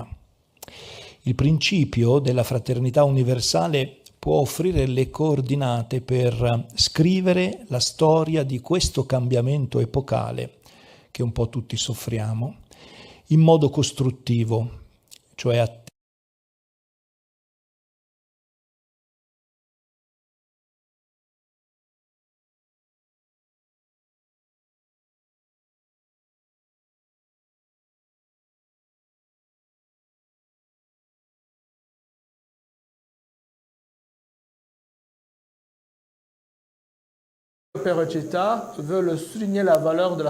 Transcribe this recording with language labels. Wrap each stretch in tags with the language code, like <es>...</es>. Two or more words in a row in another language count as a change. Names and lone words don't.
<it>Il principio della fraternità universale può offrire le coordinate per scrivere la storia di questo cambiamento epocale che un po' tutti soffriamo, in modo costruttivo, cioè</it> <fr>Le Père Ocetta veut souligner la valeur de la</fr>